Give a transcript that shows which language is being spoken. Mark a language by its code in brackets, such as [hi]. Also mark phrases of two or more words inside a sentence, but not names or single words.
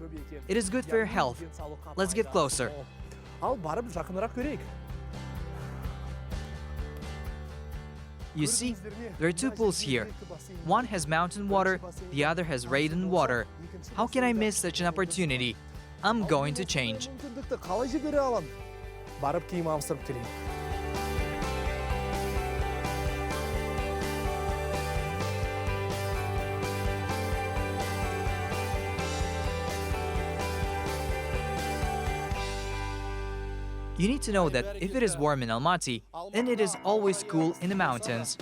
[en] It is good for your health. Let's get closer. [kk] Ал барып жақынырақ көрейік. [en] You see, there are two pools here. One has mountain water, the other has rain water. How can I miss such an opportunity? I'm going to change. [kk] Мүмкіндікті қалай жібере аламын? Барып киім ауыстырып келейін. [en] You need to know that if it is warm in Almaty, then it is always cool in the mountains.